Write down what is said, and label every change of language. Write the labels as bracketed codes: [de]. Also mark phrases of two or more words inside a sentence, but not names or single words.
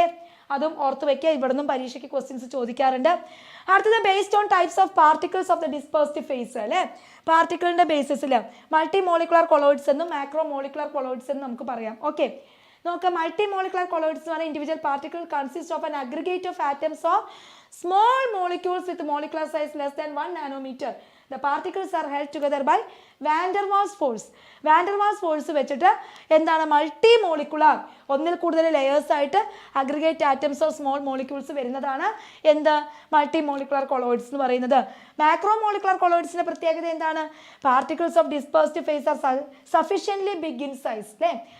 [ml] അതും ഓർത്ത് വെക്കുക, ഇവിടെ നിന്നും പരീക്ഷയ്ക്ക് ക്വസ്റ്റ്യൻസ് ചോദിക്കാറുണ്ട്. [en] അടുത്തത് based on types of particles of the dispersed phase അല്ലേ. പാർട്ടിക്കിളിൻ്റെ ബേസിസിൽ multi molecular colloids എന്നും macro molecular colloids എന്നും നമുക്ക് പറയാം. [ml] ഓക്കെ, നോക്കാം. [en] multi molecular colloids [ml] എന്ന് പറഞ്ഞാൽ [en] individual particle consist of an aggregate of atoms of small molecules with molecular size less than 1 nanometer. The particles are held together by van der Waals force. van der Waals force [ml] വെച്ചിട്ട് എന്താണ്? [en] multi molecular, [ml] ഒന്നിൽ കൂടുതൽ ലെയേഴ്സ് ആയിട്ട് [en] aggregate atoms of small molecules [ml] വരുന്നതാണ് എന്ത്? [en] multi molecular colloids [ml] എന്ന് പറയുന്നത്. [en] macro molecular [ml] കൊളോയിഡ്സിന്റെ പ്രത്യേകത എന്താണ്? [en] particles of dispersed phase are sufficiently big in size അല്ലേ.